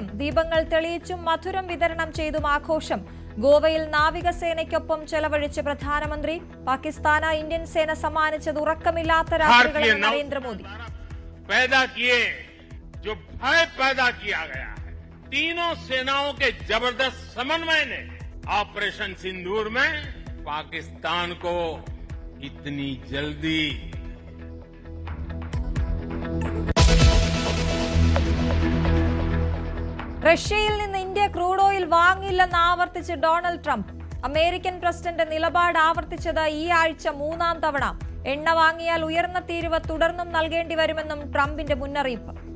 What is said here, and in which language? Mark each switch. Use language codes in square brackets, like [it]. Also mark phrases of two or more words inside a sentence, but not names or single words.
[ml] ദീപങ്ങൾ തെളിയിച്ചും മധുരം വിതരണം ചെയ്തും ആഘോഷം. ഗോവയിൽ നാവികസേനയ്ക്കൊപ്പം ചെലവഴിച്ച പ്രധാനമന്ത്രി. പാകിസ്ഥാന് ഇന്ത്യൻ സേന സമ്മാനിച്ചത് ഉറക്കമില്ലാത്ത രാത്രികളെന്ന് നരേന്ദ്രമോദി. [hi] तीनों सेनाओं के जबरदस्त समन्वय ने ऑपरेशन सिंदूर में पाकिस्तान को इतनी जल्दी [ml] റഷ്യയിൽ നിന്ന് ഇന്ത്യ [en] crude oil [ml] വാങ്ങില്ലെന്ന് ആവർത്തിച്ച് ഡൊണാൾഡ് ട്രംപ്. അമേരിക്കൻ പ്രസിഡന്റ് നിലപാട് ആവർത്തിച്ചത് ഈ ആഴ്ച 3-ാം തവണ. എണ്ണ വാങ്ങിയാൽ ഉയർന്ന തീരുവ തുടർന്നും നൽകേണ്ടി വരുമെന്നും ട്രംപിന്റെ മുന്നറിയിപ്പ്.